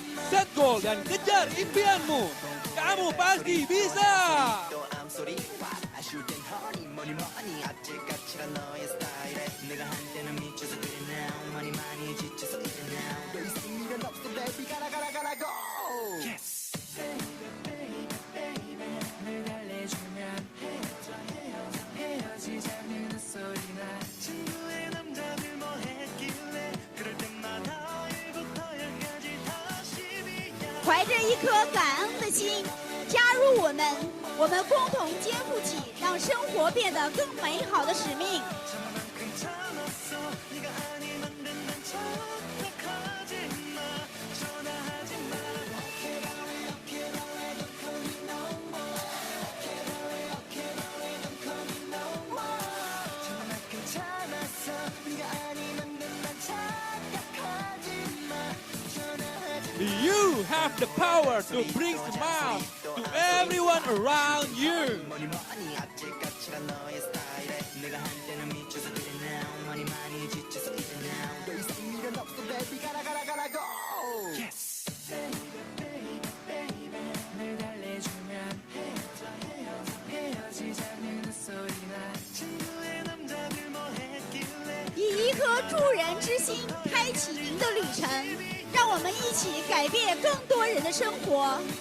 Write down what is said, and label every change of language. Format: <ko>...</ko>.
<id>Set goal dan kejar impianmu. Kamu pasti bisa.</id> <ko>또 암소리 아쉬울 땐 허니 뭐니 아찔까칠한 너의 스타일에 내가 한때는 미쳐서 그래 now 많이 지쳐서 이래 now 더 이상 미련 없어 baby 가라 go yes 늘 달래주면 헤어지자는 소리나 친구의 남자들 뭐 했길래 그럴 때마다 1부터 10까지 다시 비야</ko> <zh>怀着一颗感恩的心，加入我们共同肩负起让生活变得更美好的使命。</zh> <ko>저만큼 참았어 네가 아니면 된단 척하지 마 전화하지 마 저만큼 참았어 네가 아니면 된단 착각하지 마 전화하지 마</ko> <en>You have the power to bring smile to everyone around you.</en> <ko>뭐니 아찔까칠한 너의 스타일에 내가 한때는 미쳐서 그래 now 많이 지쳐서 이래 now 더 이상 미련 없어 baby 가라 go yes 늘 달래주면 헤어지자는 소리나 친구의 남자들 뭐 했길래</ko> <zh>以一颗助人之心，开启您的旅程，让我们一起改变更多人的生活。</zh>